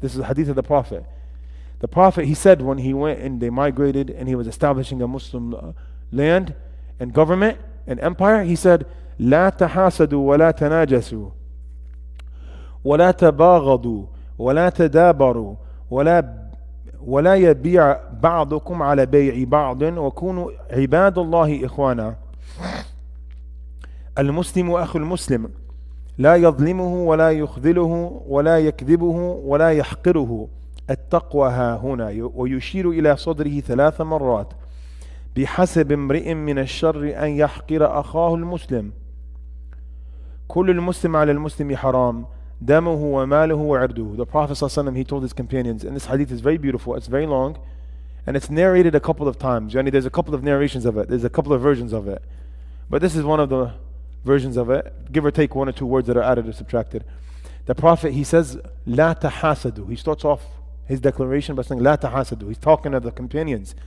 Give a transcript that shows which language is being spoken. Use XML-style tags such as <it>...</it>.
<en>This is a hadith of the Prophet. The Prophet, he said when he went and they migrated and he was establishing a Muslim land and government and empire, he said,</en> <ar>لا تحاسدوا ولا تناجسوا ولا تباغضوا ولا تدابروا ولا يبيع بعضكم على بيع بعض وكونوا عباد الله إخوانا. المسلم أخو المسلم لا يظلمه ولا يخذله ولا يكذبه ولا يحقره التقوى ها هنا ويشير إلى صدره 3 مرات بحسب امرئ من الشر أن يحقر أخاه المسلم كل المسلم على المسلم حرام دمه وماله وعرضه.</ar> <en>The Prophet ﷺ, he told his companions, and this hadith is very beautiful, it's very long, and it's narrated a couple of times. There's a couple of narrations of it, there's a couple of versions of it, but this is one of the versions of it, give or take 1 or 2 words that are added or subtracted. The Prophet, he says,</en> <ar>لا تحاسدوا.</ar> <en>He starts off his declaration by saying, لا تحاسدوا. He's talking to the companions.</en>